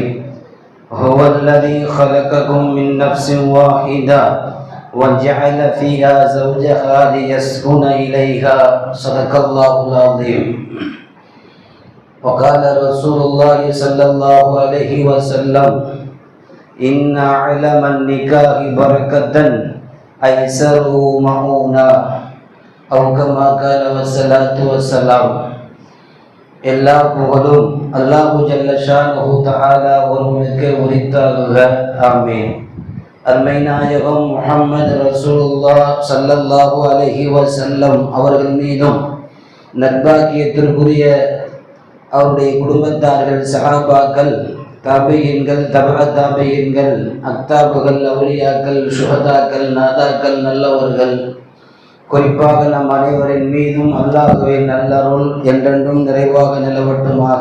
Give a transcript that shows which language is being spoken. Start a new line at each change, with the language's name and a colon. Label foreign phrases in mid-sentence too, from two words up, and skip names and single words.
Arabic: هو الذي خلقكم من نفس واحدة وجعل فيها زوجها ليسكن إليها. صدق الله العظيم. وقال رسول الله صلى الله عليه وسلم: إن علم النكاح بركة أيسره معونا. வஸ்ஸலாம்.
Tamil: எல்லா புகழும் அல்லாஹு
Arabic: جل شأنه تعالى
Tamil: ஒருவனுக்கே உரித்தாகுக.
Arabic: ஆமீன்.
Tamil: அருமை நாயகம் முஹம்மது
Arabic: رسول الله صلى الله عليه وسلم
Tamil: அவர்கள் மீதும் நற்பாக்கியத்திற்குரிய அவருடைய குடும்பத்தார்கள், சஹாபாக்கள், தாபியீன்கள், தபஅ தாபியீன்கள், அக்தாபுகள், அவுலியாக்கள், சுஹதாக்கள், நாதாக்கள், நல்லவர்கள், குறிப்பாக நம் அனைவரின் மீதும் அல்லாஹ்வின் நல்லருள் என்றென்றும் நிறைவாக நிலவட்டுமாக.